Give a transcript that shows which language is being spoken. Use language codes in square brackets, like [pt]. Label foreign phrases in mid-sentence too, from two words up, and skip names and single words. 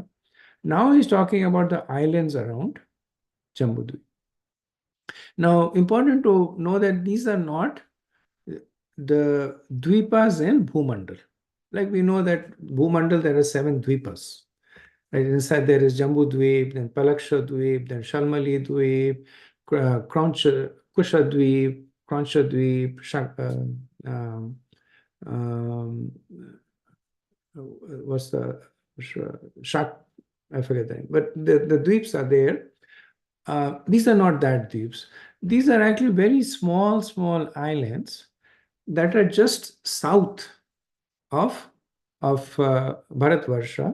[en] Now he's talking about the islands around Jambudvip. Now, important to know that these are not the dvipas in Bhumandal. Like we know that Bhumandal, there are 7 dvipas. Right? Inside there is Jambudvip, then Palaksha Dvip, then Shalmali Dvip, Kusha Dvip, Kransha Dvip, what's the Shak? I forget the name. But the dvips are there. These are not that dvips. These are actually very small islands that are just south of Bharatvarsha.